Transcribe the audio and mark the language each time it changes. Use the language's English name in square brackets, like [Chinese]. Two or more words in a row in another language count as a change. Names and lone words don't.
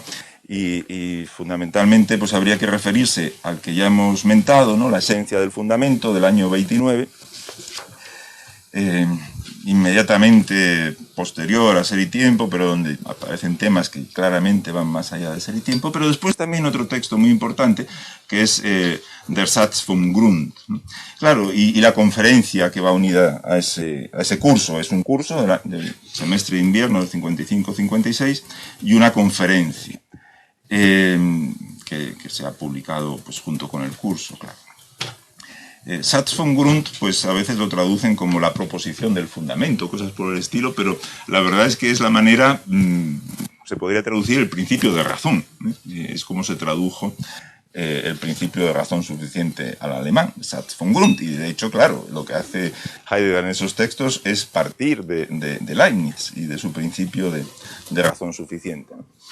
[Spanish] Y fundamentalmente pues habría que referirse al que ya hemos mentado, ¿no?, La esencia del fundamento, del año 29, inmediatamente posterior a Ser y Tiempo, pero donde aparecen temas que claramente van más allá de Ser y Tiempo, pero después también otro texto muy importante, que es Der Satz vom Grund, ¿no? Claro, y la conferencia que va unida a ese curso, es un curso del semestre de invierno del 55-56, y una conferencia que se ha publicado pues junto con el curso, claro. Satz vom Grund, pues a veces lo traducen como la proposición del fundamento, cosas por el estilo, pero la verdad es que es la manera, se podría traducir el principio de razón, es como se tradujo el principio de razón suficiente al alemán, Satz vom Grund, y de hecho, claro, lo que hace Heidegger en esos textos es partir de Leibniz y de su principio de razón suficiente, ¿no?